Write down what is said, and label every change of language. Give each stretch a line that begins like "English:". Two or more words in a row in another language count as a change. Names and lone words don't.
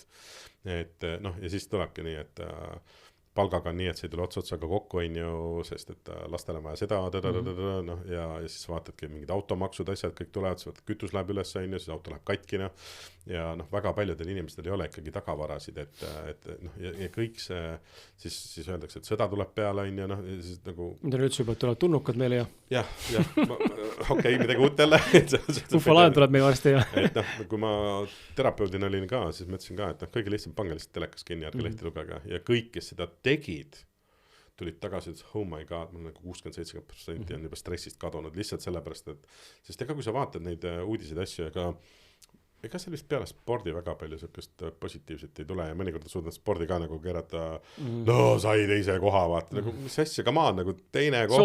Estonian: Et ja siis tulebki nii, et palgaga on nii, et see ei tule otsotsaga kokku, sest et lastele vaja seda, ja siis vaatadki mingid automaksud, asjad, kõik tulevad, siis kütus läheb üles, siis auto läheb katkina ja väga paljudel inimestel ei ole ikkagi tagavarasid, ja kõik see, siis öeldakse, et sõda tuleb peale, ja siis nagu... Mida nüüd juba tulevad tunnukad meile ja? Okei, midagi uut jälle. Ufolaen tuleb meie varsti ja. Et kui ma terapeudina olin ka, siis mõtlesin ka, et kõige lihtsam pange lihtsalt telekas kinni, ärge lehti lugege ja kõik, kes seda tegid, tulid tagasi, et
English: oh my god,
Estonian: mul nagu 60-70% on juba stressist kadunud lihtsalt sellepärast, et sest ega kui sa vaatad neid uudiseid asju, ega sellist peale spordi väga palju sellist positiivset ei tule ja mõnikord suudad spordi ka nagu keerata, sai teise koha, vaata, nagu mis asja, ka maa nagu teine koht.